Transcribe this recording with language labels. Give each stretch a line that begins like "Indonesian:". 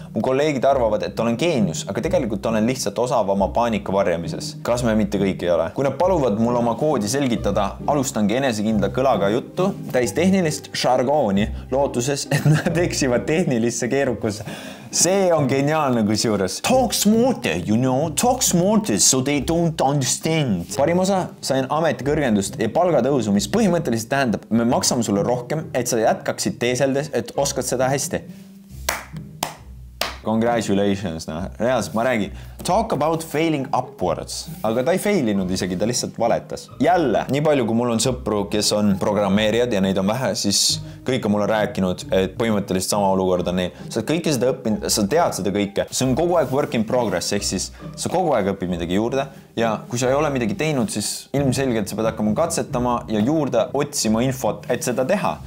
Estonian: Mu kolleegid arvavad, et olen geenius, aga tegelikult olen lihtsalt osav oma paanika varjamises. Kas me mitte kõik ei ole? Kui nad paluvad mul oma koodi selgitada, alustangi enesekindla kõlaga juttu, täis tehnilist žargooni, lootuses, et nad eksivad tehnilisse keerukusse. See on geniaalne kusjuures.
English: Talk smarter, you know, talk smarter so they don't understand.
Estonian: Parim osa sain ametikõrgendust ja palgatõusu, mis põhimõtteliselt tähendab, me maksame sulle rohkem, et sa jätkaksid teeseldes, et oskad seda hästi. Congratulations, reaalselt ma räägin.
English: Talk about failing upwards.
Estonian: Aga ta ei failinud isegi, ta lihtsalt valetas. Jälle, nii palju kui mul on sõpru, kes on programmeerijad ja neid on vähe, siis kõik on mulle rääkinud, et põhimõtteliselt sama olukord on neil. Sa oled kõike seda õppinud, sa tead seda kõike. See on kogu aeg
English: work in progress,
Estonian: ehk siis sa kogu aeg õpid midagi juurde ja kui sa ei ole midagi teinud, siis ilmselgelt sa pead hakkama katsetama ja juurde otsima infot, et seda teha.